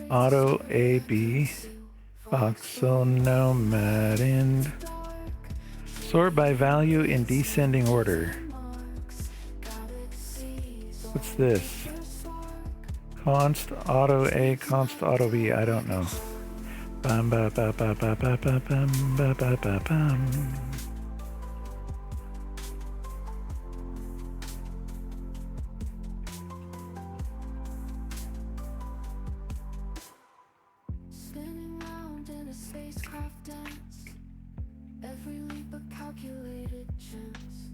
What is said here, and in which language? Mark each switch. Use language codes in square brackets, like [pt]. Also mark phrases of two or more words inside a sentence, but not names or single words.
[en] auto A, B, voxel, nomad, and dark sort by value in descending order. marks, galaxies on What's this? their spark. Const auto A, const auto B. I don't know. Bum, ba, ba, ba, ba, ba, ba, bum, ba, ba, ba, bum. Spinning round in a spacecraft dance, every leap a calculated chance.